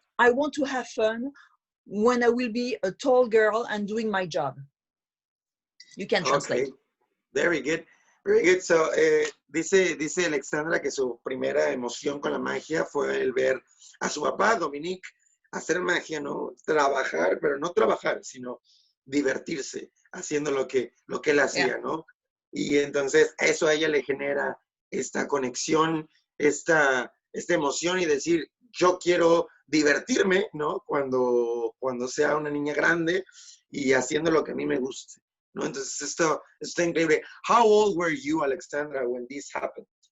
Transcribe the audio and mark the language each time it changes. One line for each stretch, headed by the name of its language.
English: I want to have fun when I will be a tall girl and doing my job. You can translate. Okay, very good. Very good.
Spanish: So, dice Alexandra que su primera emoción con la magia fue el ver a su papá, Dominique, hacer magia, ¿no? Trabajar, pero no trabajar, sino divertirse, haciendo lo que él hacía, ¿no? Y entonces eso a ella le genera esta conexión, esta emoción y decir, yo quiero divertirme, ¿no? Cuando sea una niña grande y haciendo lo que a mí me guste, ¿no? Entonces esto está increíble.
English: How old were you, Alexandra, when this happened?